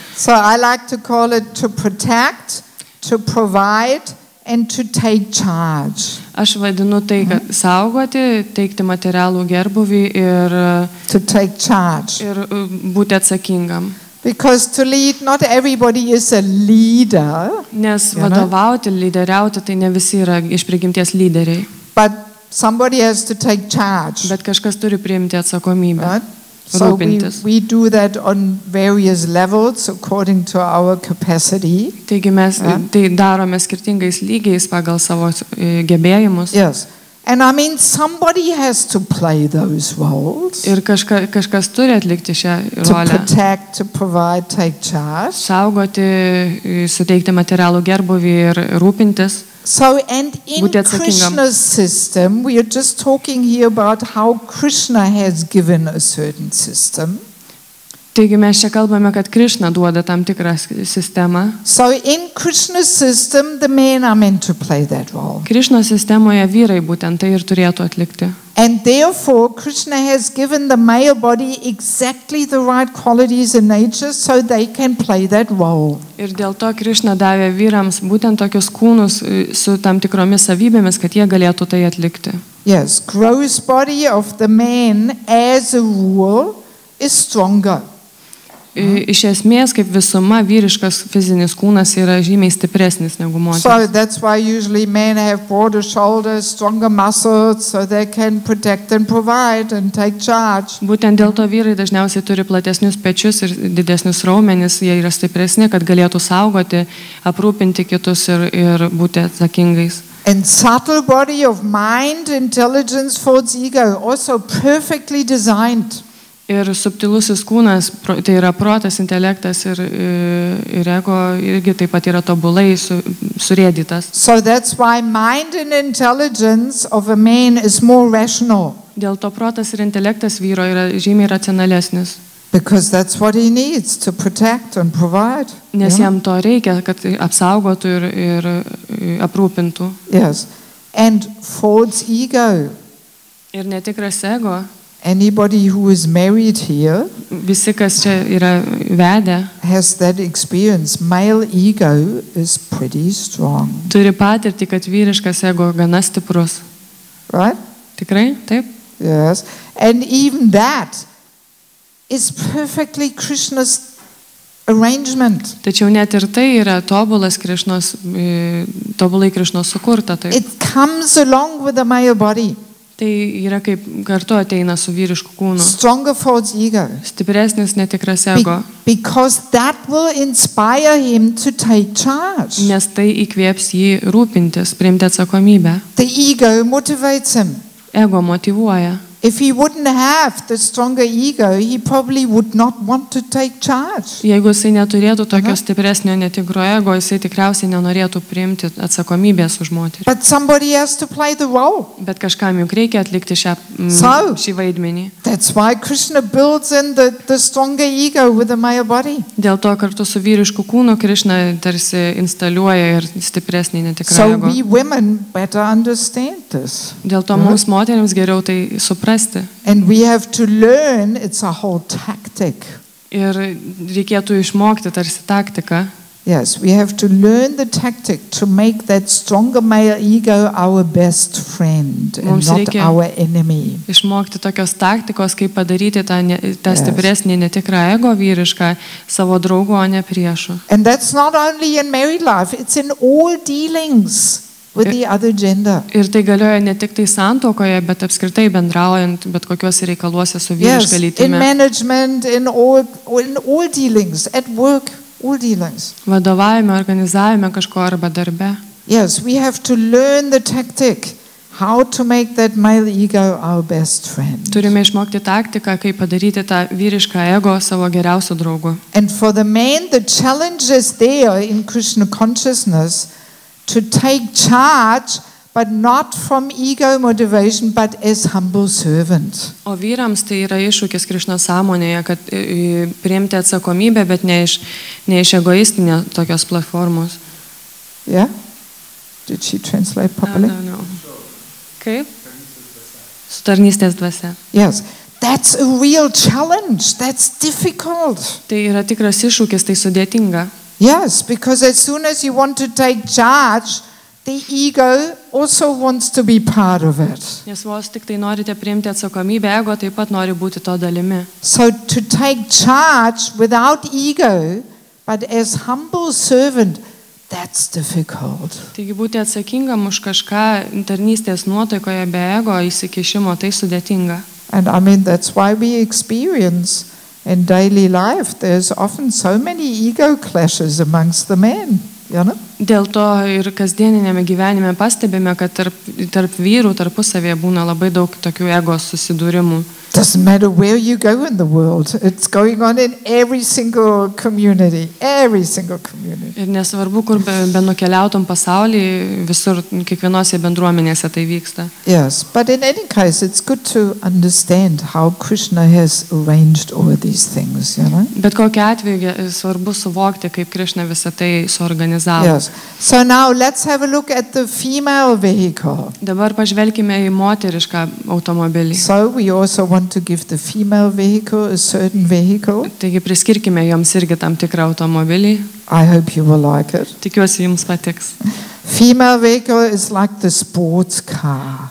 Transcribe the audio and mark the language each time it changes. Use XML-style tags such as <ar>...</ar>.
<en>So I like to call it to protect, to provide and to take charge.</en> <lt>Aš vadinu tai, kad saugoti, teikti materialų gerbuvį ir</lt> <en>to take charge.</en> <lt>Ir būti atsakingam.</lt> <en>Because to lead, not everybody is a leader.</en> <lt>Nes vadovauti, lyderiauti, tai ne visi yra iš prigimties lyderiai.</lt> <en>But somebody has to take charge.</en> <lt>Bet kažkas turi priimti atsakomybę.</lt> <en>Right? So we do that on various levels according to our capacity.</en> <lt>Taigi mes tai darome skirtingais lygiais pagal savo gebėjimus.</lt> <en>Yes. And I mean somebody has to play those roles.</en> <lt>Ir kažkas turi atlikti šią rolę.</lt> <en>To protect, to provide, take charge.</en> <lt>Saugoti, suteikti materialų gerbuvį ir rūpintis.</lt> <en>So, and in Krishna's system, we are just talking here about how Krishna has given a certain system.</en> <lt>Taigi mes čia kalbame, kad Krishna duoda tam tikrą sistemą.</lt> <en>So, in Krishna's system, the men are meant to play that role.</en> <lt>Krishna sistemoje vyrai būtent tai ir turėtų atlikti.</lt> <en>And therefore, Krishna has given the male body exactly the right qualities in nature so they can play that role.</en> <lt>Ir dėl to Krishna davė vyrams būtent tokius kūnus su tam tikromis savybėmis, kad jie galėtų tai atlikti.</lt> <en>Yes, gross body of the man as a rule is stronger.</en> <lt>Iš esmės, kaip visuma, vyriškas fizinis kūnas yra žymiai stipresnis negu moteris.</lt> <en>So that's why usually men have broader shoulders, stronger muscles, so they can protect and provide and take charge.</en> <lt>Būtent dėl to vyrai dažniausiai turi platesnius pečius ir didesnius raumenis, jie yra stipresni, kad galėtų saugoti, aprūpinti kitus ir būti atsakingais.</lt> <en>And subtle body of mind, intelligence, false ego, also perfectly designed.</en> <lt>Ir subtilusis kūnas, tai yra protas, intelektas ir ego, irgi taip pat yra tobulai surėdytas.</lt> <en>So that's why mind and intelligence of a man is more rational.</en> <lt>Dėl to protas ir intelektas vyro yra žymiai racionalesnis.</lt> <en>Because that's what he needs to protect and provide.</en> <lt>Nes jam to reikia, kad apsaugotų ir aprūpintų.</lt> <en>Yes. And false ego.</en> <lt>Ir netikras ego.</lt> <en>Anybody who is married here</en> <lt>Visi, kas čia yra vedę,</lt> <en>has that experience. Male ego is pretty strong.</en> <lt>turi patirtį, kad vyriškas ego gana stiprus.</lt> <en>Right?</en> <lt>Tikrai? Taip?</lt> <en>Yes. And even that is perfectly Krishna's arrangement.</en> <lt>Tačiau net ir tai yra tobulai Krišnos sukurta. Taip.</lt> <en>It comes along with the male body.</en> <lt>Tai yra kaip kartu ateina su vyrišku kūnu.</lt> <en>Stronger false ego.</en> <lt>Stipresnis netikras ego.</lt> <en>Because that will inspire him to take charge.</en> <lt>Nes tai įkvėps jį rūpintis, priimti atsakomybę.</lt> <en>The ego motivates him.</en> <lt>Ego motyvuoja.</lt> <en>If he wouldn't have the stronger ego, he probably would not want to take charge.</en> <lt>Jeigu jisai neturėtų tokio stipresnio netikro ego, jisai tikriausiai nenorėtų priimti atsakomybės už moterį.</lt> <en>But somebody has to play the role.</en> <lt>Bet kažkam juk reikia atlikti šį vaidmenį.</lt> <en>That's why Krishna builds in the stronger ego with the male body.</en> <lt>Dėl to kartu su vyrišku kūnu Krišna tarsi instaliuoja ir stipresnį netikrą</lt> <en>So</en> <lt>ego.</lt> <en>we women better understand this.</en> <lt>Dėl to mums moteriams geriau tai suprasti.</lt> <en>And we have to learn, it's a whole tactic.</en> <lt>Ir reikėtų išmokti tarsi taktiką.</lt> <en>Yes, we have to learn the tactic to make that stronger male ego our best friend and</en> <lt>Mums</lt> <en>not</en> <lt>reikia</lt> <en>our enemy.</en> <lt>Išmokti tokios taktikos, kaip padaryti tą stipresnį netikrą ego vyrišką savo draugu, o ne priešu.</lt> <en>And that's not only in married life, it's in all dealings with the other gender.</en> <lt>Ir tai galioja ne tik tai santuokoje, bet apskritai bendraujant bet kokiuose reikaluose su vyriška</lt> <en>Yes, in</en> <lt>lytimi.</lt> <en>management, in all dealings, at work, all dealings.</en> <lt>Vadovavime, organizavime kažko arba darbe.</lt> <en>Yes, we have to learn the tactic, how to make that male ego our best friend.</en> <lt>Turime išmokti taktiką, kaip padaryti tą vyrišką ego savo geriausiu draugu.</lt> <en>And for the man, the challenge is there in Krishna consciousness to take charge, but not from ego motivation, but as humble servant.</en> <lt>O vyrams tai yra iššūkis Krišnos sąmonėje, kad priimti atsakomybę, bet ne iš egoistinės tokios platformos.</lt> <en>Yeah? Did she translate properly?</en> <lt>No. Kaip? Su tarnystės dvasia.</lt> <en>Yes. That's a real challenge. That's difficult.</en> <lt>Tai yra tikras iššūkis, tai sudėtinga.</lt> <en>Yes, because as soon as you want to take charge, the ego also wants to be part of it.</en> <lt>Nes vos tik tai norite priimti atsakomybę, ego taip pat nori būti to dalimi.</lt> <en>So to take charge without ego, but as humble servant, that's difficult.</en> <lt>Taigi būti atsakingam už kažką tarnystės nuotaikoje be ego įsikišimo, tai sudėtinga.</lt> <en>And I mean, that's why we experience in daily life, there's often so many ego clashes amongst the men, you know?</en> <lt>Dėl to ir kasdieninėme gyvenime pastebime, kad tarp vyrų tarpusavėje būna labai daug tokių ego susidūrimų.</lt> <en>Doesn't matter where you go in the world. It's going on in every single community. Every single community.</en> <lt>Ir nesvarbu, kur benukeliautum pasaulyje, visur, kiekvienose bendruomenėse tai vyksta.</lt> <en>Yes, but in any case, it's good to understand how Krishna has arranged all these things, you know?</en> <lt>Bet kokiu atveju svarbu suvokti, kaip Krišna visą tai suorganizavo.</lt> <en>Yes. So now let's have a look at the female vehicle.</en> <lt>Dabar pažvelkime į moterišką automobilį.</lt> <en>So we also want to give the female vehicle a certain vehicle.</en> <lt>Taigi priskirkime joms irgi tam tikrą automobilį.</lt> <en>I hope you will like it.</en> <lt>Tikiuosi jums patiks.</lt> <en>Female vehicle is like the sports car.</en>